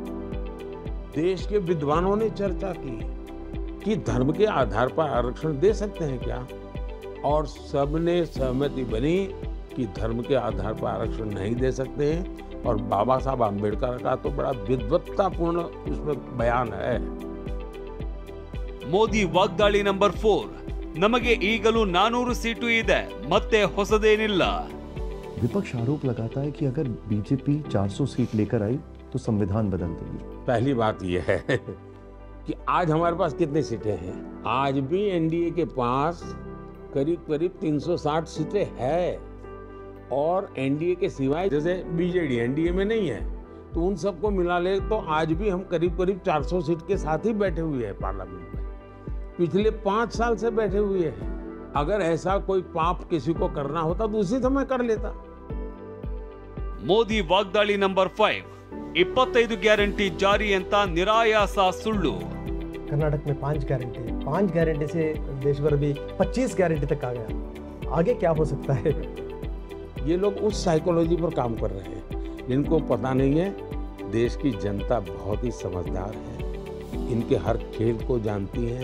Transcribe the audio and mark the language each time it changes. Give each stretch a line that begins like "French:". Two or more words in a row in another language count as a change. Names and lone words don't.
Hindi: देश के विद्वानों ने चर्चा की कि धर्म के आधार पर आरक्षण दे सकते हैं क्या, और सबने सहमति बनी कि धर्म के आधार पर आरक्षण नहीं दे सकते हैं. और बाबा साहब आम्बेडकर का तो बड़ा विद्वत्तापूर्ण उसमें बयान है.
Kannada: ಮೋದಿ ವಾಗ್ದಾಳಿ ನಂಬರ್ 4. ನಮಗೆ ಈಗಲೂ 400 ಸೀಟು ಇದೆ, ಮತ್ತೆ ಹೊಸದೇನಿಲ್ಲ.
Hindi: विपक्ष आरोप लगाता है कि अगर बीजेपी 400 सीट लेकर आई तो संविधान बदल देगी. पहली बात यह है कि आज हमारे पास कितनी सीटें हैं. आज भी एनडीए के पास करीब 360 सीटें हैं. और एनडीए के सिवाय जैसे बीजेडी एनडीए में नहीं है, तो उन सबको मिला ले तो आज भी हम करीब 400 सीट के साथ ही बैठे हुए हैं पार्लियामेंट में. पिछले 5 साल से बैठे हुए हैं. अगर ऐसा कोई पाप किसी को करना होता तो उसी समय कर लेता.
Kannada: ಮೋದಿ ವಾಗ್ದಾಳಿ ನಂಬರ್ 5. 25 ಗ್ಯಾರಂಟಿ ಜಾರಿ ಅಂತ ನಿರಾಯಾಸ ಸುಳ್ಳು.
Hindi: कर्नाटक में 5 गारंटी से देश भर अभी 25 गारंटी तक आ गया. आगे क्या हो सकता है? ये लोग उस साइकोलॉजी पर काम कर रहे हैं जिनको पता नहीं है देश की जनता बहुत ही समझदार है, इनके हर खेल को जानती है।